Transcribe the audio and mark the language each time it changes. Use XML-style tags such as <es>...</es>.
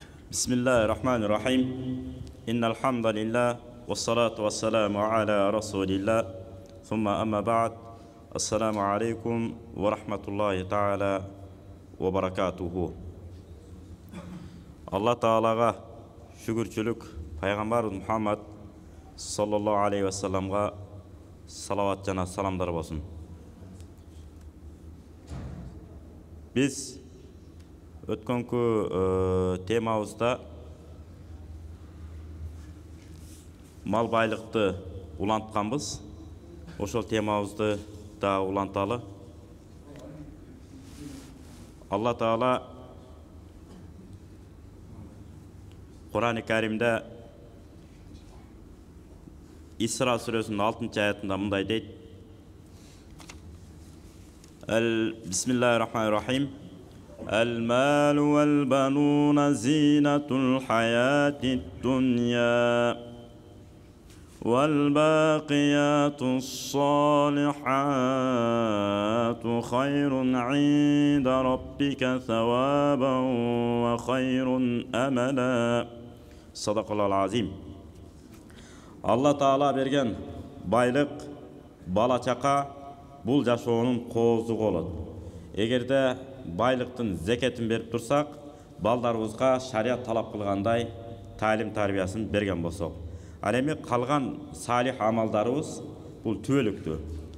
<ar>بسم الله الرحمن الرحيم إن الحمد لله والصلاة والسلام على رسول الله ثم أما بعد السلام عليكم ورحمة الله تعالى وبركاته.</ar> <ky>الله تعالى شكرчүлүк пайгамбар Мухаммад саллаллаху алейхи ва салламга салават жана саламдар болсун. Biz өткөнкү темабызда мал байлыкты улантканбыз. Ошол темабызды да уланталы. Алла Таала Кур'ан-ы Каримде Исра сүрөсүнүн 6-аятында мындай дейт: Bismillahirrahmanirrahim.</ky> <ar>المال والبنون زينة الحياة الدنيا والباقيات الصالحات خير عند ربك ثوابا وخير أملا. صدق الله العظيم.</ar> <ky>الله تعالى берген байлык, бала чака бул жашоонун коозу болот. Эгерде байлыктын зекетин берип турсак, балдарыбызга шарият талап кылгандай таалим тарбиясын берген болсок, ал эми калган салих амалдарыбыз бул түбөлүктүү.</ky>